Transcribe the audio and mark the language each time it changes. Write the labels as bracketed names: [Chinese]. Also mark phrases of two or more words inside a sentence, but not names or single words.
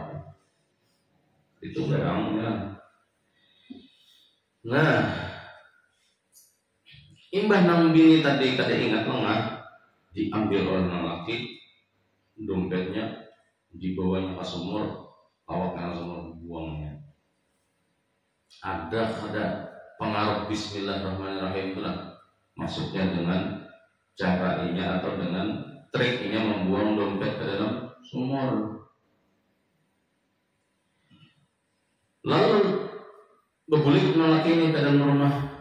[Indonesian] Itu barangnya. [Banjar] Nah, imbah nang bini tadi kada ingat lengah, diambil oleh nang laki, dompetnya dibawanya ke sumur, awaknya sumur buangnya. [Indonesian] Ada pengaruh bismillahirrahmanirrahim itu lah, maksudnya dengan caranya atau dengan triknya membuang dompet ke dalam sumur. [Banjar] Lalu bebulik laki ini ke dalam rumah.